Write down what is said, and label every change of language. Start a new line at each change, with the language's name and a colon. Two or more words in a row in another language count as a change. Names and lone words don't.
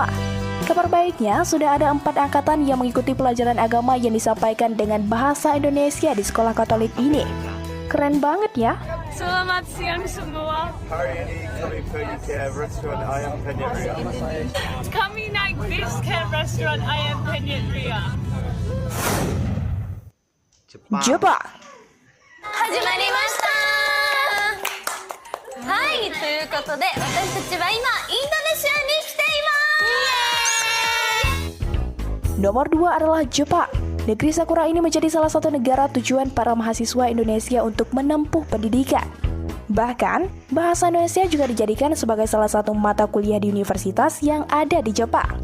Indonesian: Kabar baiknya, sudah ada 4 angkatan yang mengikuti pelajaran agama yang disampaikan dengan bahasa Indonesia di sekolah Katolik ini. Keren banget ya. Selamat siang semua. Hari ini kami pergi ke restoran ayam penyet Ria. Kami naik bis ke restoran ayam penyet Ria. Jepang.
Japanese: 始まりました。はい、ということで私たちは今インドネシアに来ています。
Indonesian: Nomor 2 adalah Jepang. Negeri Sakura ini menjadi salah satu negara tujuan para mahasiswa Indonesia untuk menempuh pendidikan. Bahkan, bahasa Indonesia juga dijadikan sebagai salah satu mata kuliah di universitas yang ada di Jepang.